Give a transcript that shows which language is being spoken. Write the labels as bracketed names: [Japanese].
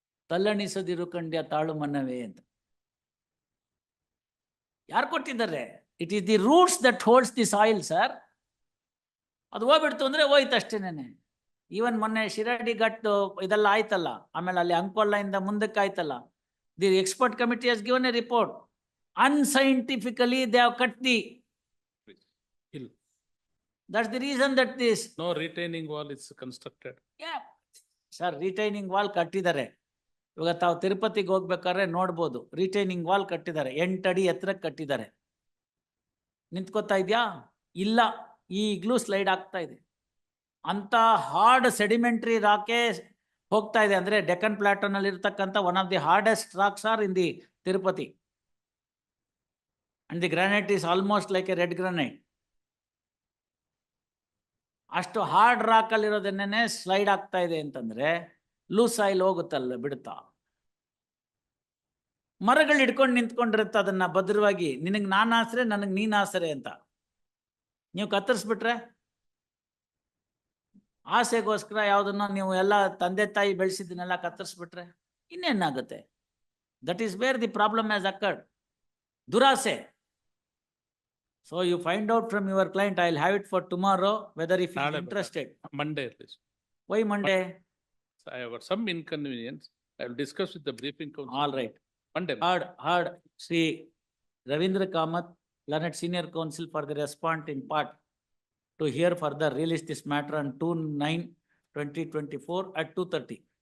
[Kannada] ತಲ್ಲಣಿಸದಿರು ಕಂಡ್ಯ ತಾಳು ಮನ್ನವೇ ಅಂತ ಯಾರು ಕೊಟ್ಟಿದ್ದಾರೆ? [English] It is the roots that holds the soil sir. [Kannada] ಅದು ಹೋಗ್ಬಿಡ್ತು ಅಂದ್ರೆ ಹೋಯ್ತು ಅಷ್ಟೇನೆ. ಈವನ್ ಮೊನ್ನೆ ಶಿರಾಡಿ ಘಟ್ ಇದೆಲ್ಲ ಆಯ್ತಲ್ಲ, ಆಮೇಲೆ ಅಲ್ಲಿ ಅಂಕೋಲ ಇಂದ ಮುಂದಕ್ಕೆ ಆಯ್ತಲ್ಲ, [English] The expert committee has given a report. Unscientifically they have cut the hill. That's the reason that this No retaining wall is constructed. Yeah sir, retaining wall [Kannada] ಕಟ್ಟಿದ್ದಾರೆ. ಇವಾಗ ತಾವು ತಿರುಪತಿಗೆ ಹೋಗ್ಬೇಕಾದ್ರೆ ನೋಡ್ಬೋದು, ರಿಟೈನಿಂಗ್ ವಾಲ್ ಕಟ್ಟಿದ್ದಾರೆ, 8 ಅಡಿ ಎತ್ತರಕ್ಕೆ ಕಟ್ಟಿದ್ದಾರೆ. ನಿಂತ್ಕೋತಾ ಇದ್ಯಾ? ಇಲ್ಲ, ಈಗಲೂ ಸ್ಲೈಡ್ ಆಗ್ತಾ ಇದೆ. ಅಂತ ಹಾರ್ಡ್ ಸೆಡಿಮೆಂಟ್ರಿ ರಾಕೆ ಹೋಗ್ತಾ ಇದೆ. ಅಂದ್ರೆ ಡೆಕ್ಕನ್ ಪ್ಲಾಟೋನ್ ಅಲ್ಲಿ ಇರ್ತಕ್ಕಂಥ [English] One of the hardest rocks are in the Tirupati. And the granite is almost like a red granite. [Kannada] ಅಷ್ಟು ಹಾರ್ಡ್ ರಾಕ್ ಅಲ್ಲಿರೋದನ್ನೇ ಸ್ಲೈಡ್ ಆಗ್ತಾ ಇದೆ ಅಂತಂದ್ರೆ ಲೂಸ್ ಸಾಯಿಲ್ ಹೋಗುತ್ತಲ್ಲ, ಬಿಡುತ್ತಾ? ಮರಗಳು ಹಿಡ್ಕೊಂಡು ನಿಂತ್ಕೊಂಡಿರುತ್ತೆ ಅದನ್ನ ಭದ್ರವಾಗಿ. ನಿನಗೆ ನಾನು ಆಸರೆ, ನನಗೆ ನೀನ್ ಆಸರೆ ಅಂತ. ನೀವು ಕತ್ತರಿಸ್ಬಿಟ್ರೆ, ಆಸೆಗೋಸ್ಕರ ಯಾವುದನ್ನ ನೀವು ಎಲ್ಲ ತಂದೆ ತಾಯಿ ಬೆಳೆಸಿದ್ದನ್ನೆಲ್ಲ ಕತ್ತರಿಸ್ಬಿಟ್ರೆ ಇನ್ನೇನಾಗುತ್ತೆ? [English] That is where the problem has occurred. [Kannada] ದುರಾಸೆ. [English] So you find out from your client. I'll have it for tomorrow, whether if he is interested. Monday at least. Why Monday? So I have got some inconvenience. I will discuss with the briefing council. All right. Monday. Heard Sri Ravindra Kamath, Learned Senior Counsel for the respondent in part, to hear further release this matter on 2/9/2024 at 2:30.